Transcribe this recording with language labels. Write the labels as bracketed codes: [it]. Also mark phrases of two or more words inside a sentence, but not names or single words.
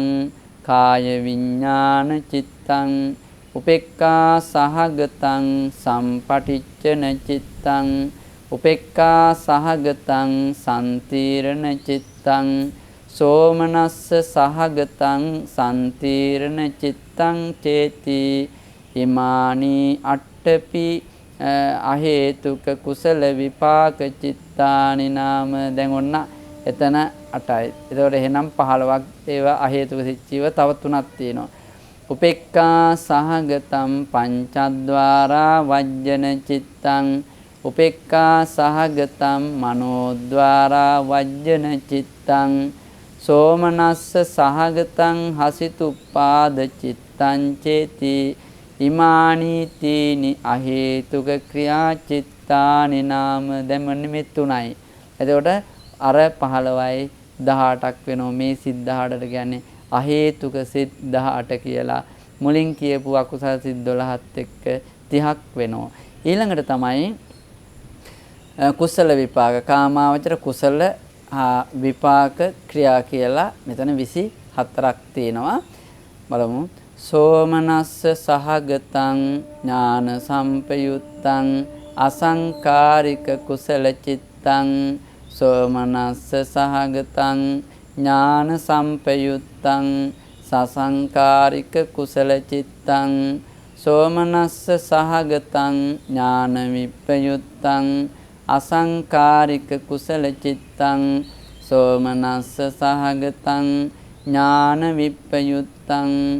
[pi] කාය විඥාන චිත්තං උපේක්ඛා සහගතං සම්පටිච්ඡන චිත්තං උපේක්ඛා සහගතං සම්තීරණ චිත්තං සෝමනස්ස සහගතං සම්තීරණ චිත්තං චේති ඉමානි අට්ඨපි අහේතුක කුසල විපාක චිත්තානි නාම. [si] දැන් ඔන්න එතන 8යි. ඒතකොට එහෙනම් 15ක් ඒවා අහේතුක සිච්චීව තව 3ක් තියෙනවා. [pi] උපේක්ඛා සහගතම් පංචද්වාරා වජ්ජන චිත්තං උපේක්ඛා සහගතම් මනෝද්වාරා වජ්ජන චිත්තං සෝමනස්ස සහගතං හසිතුප්පාද චිත්තං චේති ඉමානි තීනි අහේතුක ක්‍රියා චිත්තානි නාම. [si] දැන් මෙන්න මේ 3යි. එතකොට අර 15යි 18ක් වෙනවා. මේ සිත් 18ට කියන්නේ අහේතුක සිත් 18 කියලා. මුලින් කියපු අකුසල සිත් 12ත් එක්ක 30ක් වෙනවා. ඊළඟට තමයි කුසල විපාක කාමාවචර කුසල විපාක ක්‍රියා කියලා මෙතන 24ක් තියෙනවා. බලමු. [pi] සෝමනස්ස සහගතං ඥාන සම්පයුත්තං අසංකාරික කුසල චිත්තං සෝමනස්ස සහගතං ඥාන සම්පයුත්තං සසංකාරික කුසල චිත්තං සෝමනස්ස සහගතං ඥාන විප්පයුත්තං අසංකාරික කුසල චිත්තං සෝමනස්ස සහගතං ඥාන විප්පයුත්තං